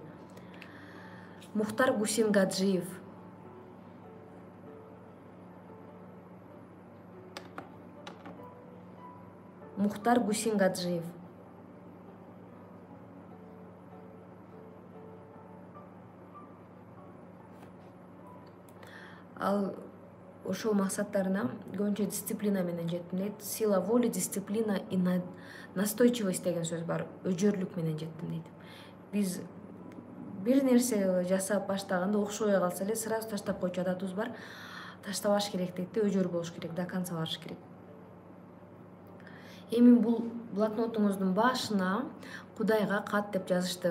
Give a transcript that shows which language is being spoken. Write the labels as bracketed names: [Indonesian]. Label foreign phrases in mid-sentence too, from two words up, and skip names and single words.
[Kyrgyz] Мухтар Гусейнгаджиев. Мухтар Гусейнгаджиев. Ал ошол максаттарына көбүнчө дисциплина менен жеттим дейт. [Russian] Сила воли, дисциплина и настойчивость [Kyrgyz] деген сөз бар. Өжөрлүк менен жеттим дейт. Биз бир нерсе жасап баштаганда окшобой калса эле сразу таштап койчу адатыбыз бар. Таштабаш керек дейт да, өжөр болуш керек, [Russian] до конца [Kyrgyz] барыш керек. Эми бул блокнотуңуздун башына Кудайга кат деп жазышты.